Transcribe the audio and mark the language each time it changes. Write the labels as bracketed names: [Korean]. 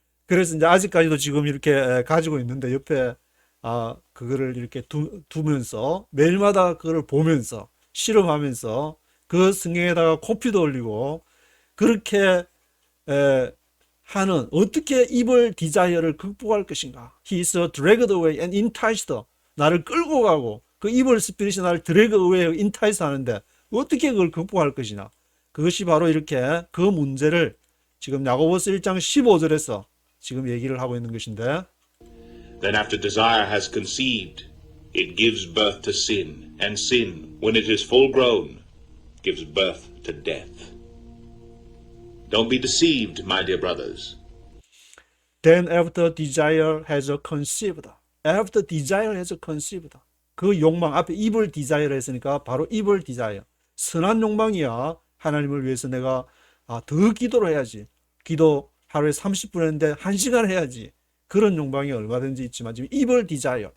[Korean] 그래서 이제 아직까지도 지금 이렇게 가지고 있는데 옆에 그거를 이렇게 두면서 매일마다 그거를 보면서 실험하면서 그 성경에다가 코피도 올리고 그렇게 하는 어떻게 evil desire를 극복할 것인가. [English] He is dragged away and enticed. [Korean] 나를 끌고 가고 그 evil spirit이 나를 drag away, entice 하는데 어떻게 그걸 극복할 것이냐. 그것이 바로 이렇게 그 문제를 지금 야고보서 1장 15절에서 지금 얘기를 하고 있는 것인데 [English] Then after desire has conceived, it gives birth to sin, and sin, when it is full grown, gives birth to death. Don't be deceived, my dear brothers. Then after desire has conceived. After desire has conceived. [Korean] 그 욕망 앞에 evil desire 했으니까 바로 evil desire. 선한 욕망이야. 하나님을 위해서 내가 더 기도를 해야지. 기도 하루에 30분 했는데 1시간 해야지. 그런 욕망이 얼마든지 있지만 지금 evil desire.